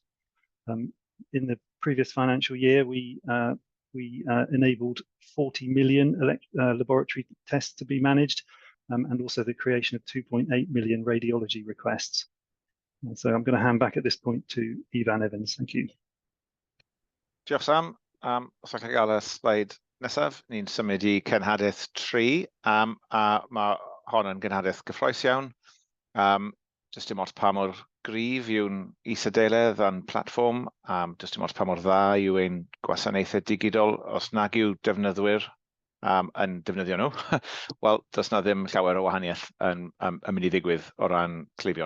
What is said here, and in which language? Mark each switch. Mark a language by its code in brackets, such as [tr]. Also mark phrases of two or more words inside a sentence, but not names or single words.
[en] In the previous financial year, we enabled 40 million laboratory tests to be managed, and also the creation of 2.8 million radiology requests. And so I'm going to hand back at this point to Ivan Evans. Thank you. [cy] Diolch Sam. Os allai gael y sleid nesaf, ni'n symud I cenhadaeth 3, a mae hon yn cenhadaeth gyffrous iawn. Jyst dim ots pa mor gryf yw'n is-adeiledd a'n platfform, jyst dim ots pa mor dda yw ein gwasanaethau digidol, os nag yw defnyddwyr yn defnyddio nhw, wel, does na ddim llawer o wahaniaeth yn mynd i ddigwydd o ran cleifion.